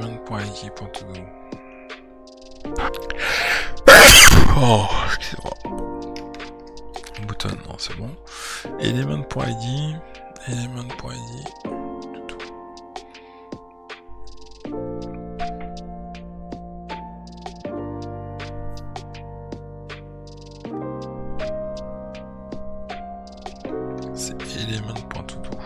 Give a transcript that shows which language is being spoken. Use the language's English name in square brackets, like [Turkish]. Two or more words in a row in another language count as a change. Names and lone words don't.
[French] element.id.todo. Oh, excusez-moi. Button, non, c'est bon. Element.id, element.id. C'est element.todo.